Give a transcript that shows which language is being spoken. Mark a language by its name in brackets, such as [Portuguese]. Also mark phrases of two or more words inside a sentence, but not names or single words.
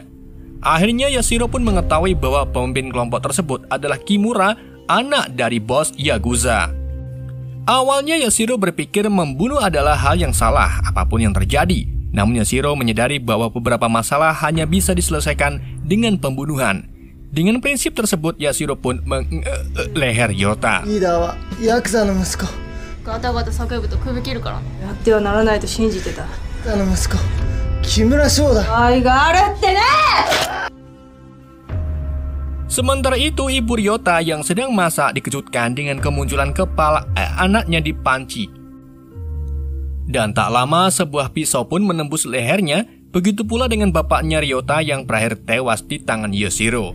[Indonesian] Akhirnya Yashiro pun mengetahui bahwa pemimpin kelompok tersebut adalah Kimura, anak dari bos Yakuza. Awalnya Yashiro berpikir membunuh adalah hal yang salah apapun yang terjadi. Namun Yashiro menyadari bahwa beberapa masalah hanya bisa diselesaikan dengan pembunuhan. Dengan prinsip tersebut, Yashiro pun leher Ryota. [Japanese] リーダーはヤクザの息子。ガタガタ叫ぶと首切るから。やってはならないと信じてた。あの息子、 木村翔だ。愛があるってね。 [Indonesian] Sementara itu, ibu Ryota yang sedang masak dikejutkan dengan kemunculan kepala anaknya di panci. Dan tak lama sebuah pisau pun menembus lehernya, begitu pula dengan bapaknya Ryota yang berakhir tewas di tangan Yashiro.